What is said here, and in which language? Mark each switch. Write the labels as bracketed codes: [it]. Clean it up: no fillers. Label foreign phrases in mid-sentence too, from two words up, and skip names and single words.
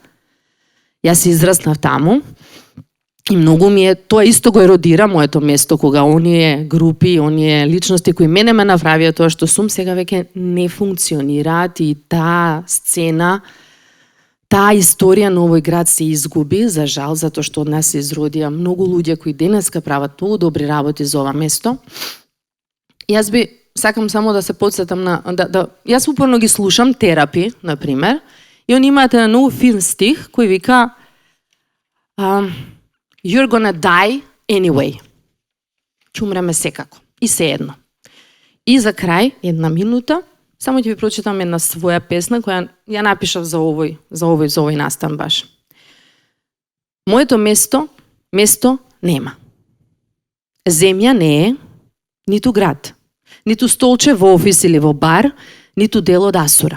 [mk] Јас се израснав таму и многу ми е, тоа исто го еродира моето место кога оние групи, оние личности кои мене ме направија тоа што сум, сега веќе не функционираат и таа сцена, таа историја на овој град се изгуби, за жал, затоа што од нас се изродија многу луѓе кои денеска прават многу добри работи за ова место. Јас сакам само да се потсетам на јас упорно ги слушам Терапи, на пример, и они имаат еден многу фин стих кој вика [en] You're gonna die anyway. [mk] Ќе умреме секако. И се едно. И за крај, една минута, само ќе ви прочитам една своја песна која ја напишав за овој настан баш. Моето место нема. Земја не е, ниту град, ниту столче во офис или во бар, ниту дел од асура.